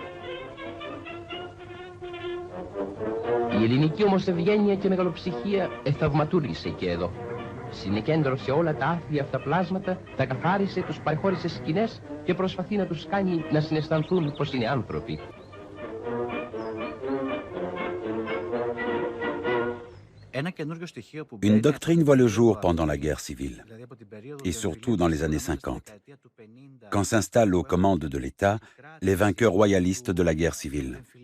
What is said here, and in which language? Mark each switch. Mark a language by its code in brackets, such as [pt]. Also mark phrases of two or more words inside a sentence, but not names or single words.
[el] Η ελληνική όμως ευγένεια και μεγαλοψυχία εθαυματούργησε και εδώ. Συνεκέντρωσε όλα τα άθλια αυτά πλάσματα, τα καθάρισε, τους παρεχώρησε σκηνές και προσπαθεί να τους κάνει να συναισθανθούν πως είναι άνθρωποι. [fr] Une doctrine voit le jour pendant la guerre civile, et surtout dans les années 50, quand s'installent aux commandes de l'État les vainqueurs royalistes de la guerre civile.